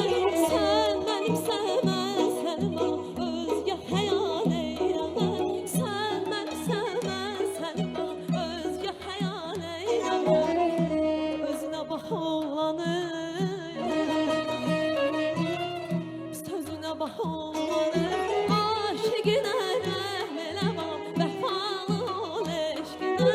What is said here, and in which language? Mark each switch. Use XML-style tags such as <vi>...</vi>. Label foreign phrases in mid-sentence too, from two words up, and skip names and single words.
<tr>Sen benim sevmezsen bana özge hayal eyleme. Sen beni sevmezsen bana özge hayal eyleme. Özüne bak oğlanı, sözüne bak oğlanı.</tr> <az>Aşıkına rəhm elə bana, vəfalı ol eşqinə.</az>